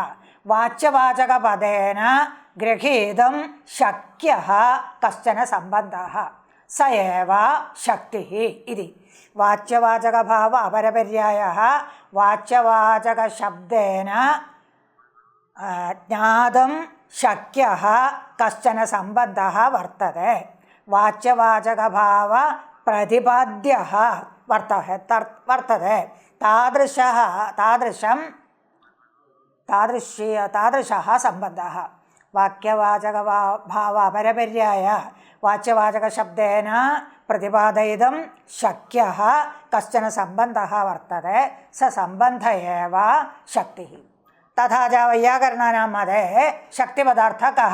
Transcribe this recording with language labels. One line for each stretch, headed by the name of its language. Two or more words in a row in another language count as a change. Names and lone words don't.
Sanskrit: वाच्यवाचकपदेन गृहीतुं शक्यः कश्चन सम्बन्धः, स एव शक्तिः इति. वाच्यवाचकभाव अपरपर्यायः वाच्यवाचकशब्देन ज्ञातुं शक्यः कश्चन सम्बन्धः वर्तते. വാച്യവാചകഭാവ പ്രതിപാദ്യः വർത്തते താദൃശः सम्बन्धः वाक्यवाचकभाव अपरपर्याय वाच्यवाचकशब्देन प्रतिपादयितुं शक्यः कश्चन सम्बन्धः वर्तते स सम्बन्ध एव शक्तिः। तथा च वैयाकरणानां मते शक्तिपदार्थः कः?